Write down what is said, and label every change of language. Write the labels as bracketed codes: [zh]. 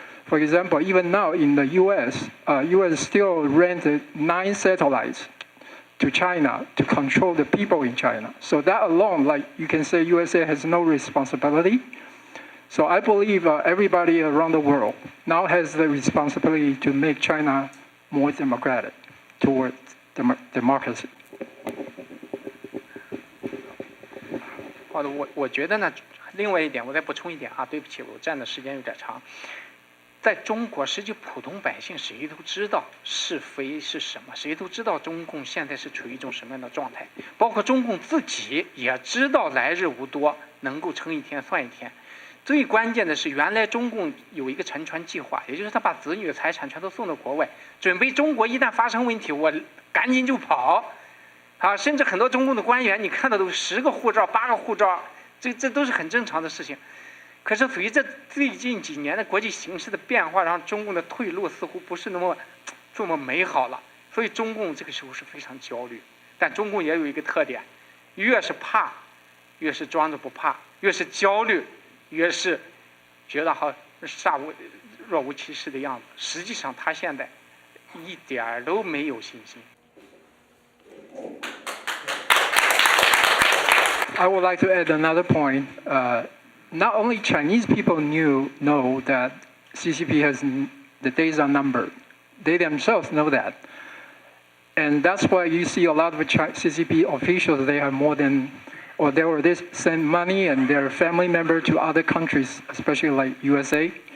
[en] For example, even now in the U.S., U.S. still rented 9 satellites to China to control the people in China. So that alone, like you can say, USA has no responsibility. So I believe everybody around the world now has the responsibility to make China more democratic towards democracy. [zh] 好的，我觉得呢，另外一点我再补充一点啊，对不起，我占的时间有点长。在中国，实际普通百姓谁都知道是非是什么，谁都知道中共现在是处于一种什么样的状态，包括中共自己也知道来日无多，能够撑一天算一天。最关键的是，原来中共有一个沉船计划，也就是他把子女财产全都送到国外，准备中国一旦发生问题，我赶紧就跑。啊，甚至很多中共的官员，你看到都10个护照、8个护照，这都是很正常的事情。可是随着最近几年的国际形势的变化，让中共的退路似乎不是这么美好了，所以中共这个时候是非常焦虑。但中共也有一个特点，越是怕，越是装着不怕；越是焦虑，越是觉得好若无其事的样子。实际上，他现在一点都没有信心。 [en] I would like to add another point. Not only Chinese people know that CCP has the days are numbered. They themselves know that. And that's why you see a lot of CCP officials, they have more than, or they already send money and their family member to other countries, especially like USA.